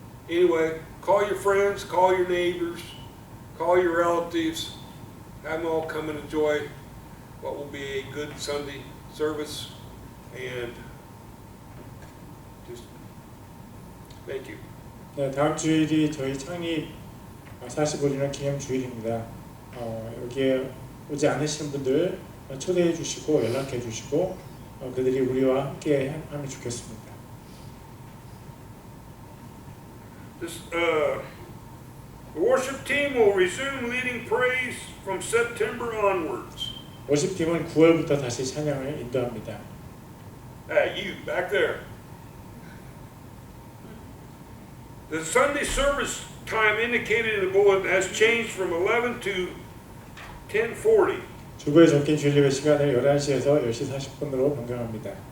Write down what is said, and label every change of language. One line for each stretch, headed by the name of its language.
English: Anyway, call your friends, call your neighbors, call your relatives, have them all come and enjoy what will be a good Sunday service, and just thank you.
Korean: 네, 다음 주일이 저희 창립 45주년 기념 주일입니다. 여기에 오지 않으신 분들 초대해 주시고 연락해 주시고 그들이 우리와 함께 하면 좋겠습니다.
English: The worship team will resume leading praise from September onwards.
Korean: 워십팀은 9월부터 다시 찬양을 인도합니다. Hey, you back there.
English: The Sunday service time indicated in the bulletin has changed from 11 to 10:40.
Korean: 주보에 적힌 주일 예배 시간을 11시에서 10시 40분으로 변경합니다.